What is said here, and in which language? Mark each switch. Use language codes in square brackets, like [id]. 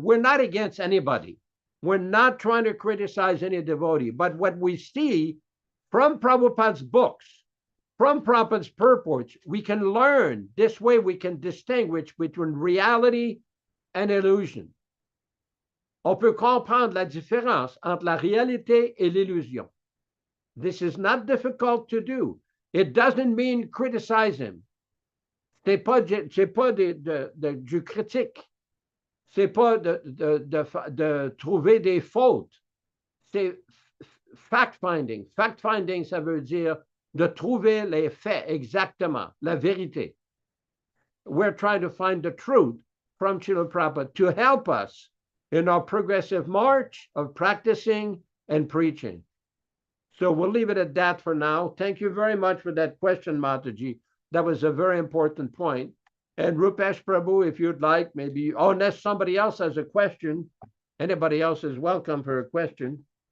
[en] We're not against anybody. We're not trying to criticize any devotee. But what we see from Prabhupada's books, from Prabhupada's purports, we can learn. This way we can distinguish between reality and illusion. [fr] On peut comprendre la différence entre la réalité et l'illusion. [en] This is not difficult to do. It doesn't mean criticize him. [fr] C'est pas du critique. C'est pas de trouver des fautes. C'est fact-finding. Fact-finding, ça veut dire de trouver les faits exactement, la vérité. [en] We're trying to find the truth from Srila Prabhupada to help us in our progressive march of practicing and preaching. So we'll leave it at that for now. Thank you very much for that question, Mataji. That was a very important point. And Rupesh Prabhu, if you'd like, maybe, unless somebody else has a question, anybody else is welcome for a question.